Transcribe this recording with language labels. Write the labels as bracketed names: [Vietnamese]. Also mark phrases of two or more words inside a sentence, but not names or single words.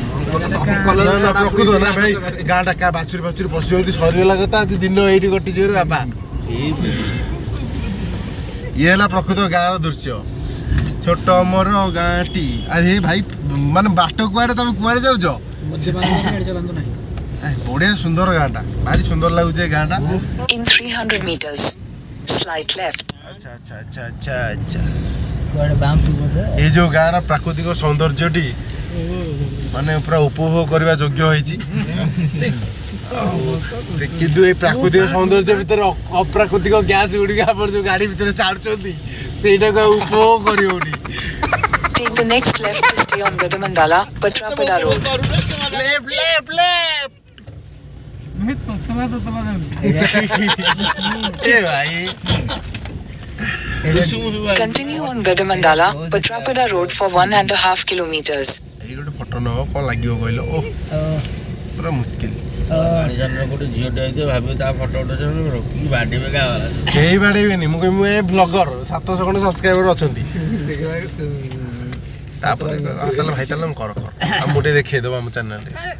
[Odia] ପ୍ରକୃତ ନା ଭାଇ ଗାଁଟା କା ବାଛୁରୀ ବାଛୁରୀ ପଶିଯାଉଛି ସରିଗଲା କଥା ଆଜି ଦିନ ଏଇଠି କଟିଯିବ ବାପା। ଇଏ ହେଲା ପ୍ରକୃତ ଗାଁର ଦୃଶ୍ୟ ଛୋଟ ମୋର ଗାଁଟି। ଆରେ ଭାଇ ମାନେ ବାଟ କୁଆଡ଼େ ତମେ କୁଆଡ଼େ ଯାଉଛ? ବଢିଆ ସୁନ୍ଦର ଗାଁଟା ଭାରି ସୁନ୍ଦର ଲାଗୁଛି ଏ ଗାଁଟା। [English] In 300 meters slight left। [Odia] ଆଚ୍ଛା ଆଚ୍ଛା ଆଚ୍ଛା ଆଚ୍ଛା ଆଚ୍ଛା ଏ ଯୋଉ ଗାଁର ପ୍ରାକୃତିକ ସୌନ୍ଦର୍ଯ୍ୟଟି ମାନେ ପୁରା ଉପଭୋଗ କରିବା ଯୋଗ୍ୟ ହେଇଛି। କିନ୍ତୁ ଏଇ ପ୍ରାକୃତିକ ସୌନ୍ଦର୍ଯ୍ୟ ଭିତରେ ଅପ୍ରାକୃତିକ ଗ୍ୟାସ୍ ଗୁଡ଼ିକ ଆପଣ ଯୋଉ ଗାଡ଼ି ଭିତରେ ଛାଡୁଛନ୍ତି ସେଇଟାକୁ ଆଉ ଉପଭୋଗ କରିହଉନି। [English] Take the next left to stay on Vedamandala Patrapada road। Continue on Vedamandala Patrapada road for 1.5 kilometers। [Odia] ଏଇ ଗୋଟେ ଫଟୋ ନବ କଣ ଲାଗିବ କହିଲ? ଓ ପୁରା ମୁସ୍କିଲ। କେହି ବାଡ଼େଇବେନି ମୁଁ କହିବି ମୁଁ ଏ ବ୍ଲଗର 700 ଖଣ୍ଡେ ସବସ୍କ୍ରାଇବର ଅଛନ୍ତି। ତାପରେ ତାହେଲେ ଭାଇ ତାହେଲେ କର ଆଉ ମୁଁ ଟିକେ ଦେଖେଇଦେବ ଆମ ଚ୍ୟାନେଲରେ।